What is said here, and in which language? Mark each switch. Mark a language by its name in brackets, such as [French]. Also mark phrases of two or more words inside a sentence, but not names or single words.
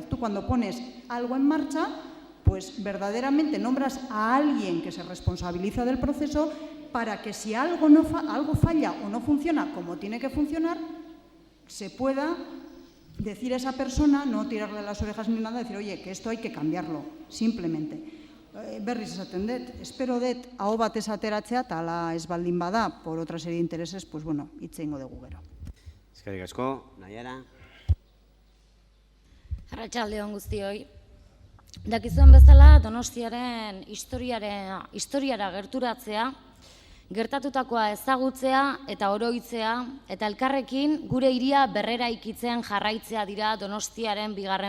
[Spanish] Tú cuando pones algo en marcha, pues verdaderamente nombras a alguien que se responsabiliza del proceso para que si algo falla o no funciona como tiene que funcionar, se pueda decir a esa persona, no tirarle las orejas ni nada, decir, oye, que esto hay que cambiarlo, simplemente. [Basque] Berriz esaten dut, espero dut aho batez ateratzea, eta ala ez baldin bada, [Spanish] por otra serie de intereses, pues bueno, [Basque] hitz egingo dugu gero. Eskerrik asko, Naiara. Arratsalde on guztioi. Dakizuen bezala, Donostiaren historiara gerturatzea, gertatutakoa ezagutzea eta oroitzea, eta elkarrekin gure hiria berrera ikitzen jarraitzea dira Donostiaren 2.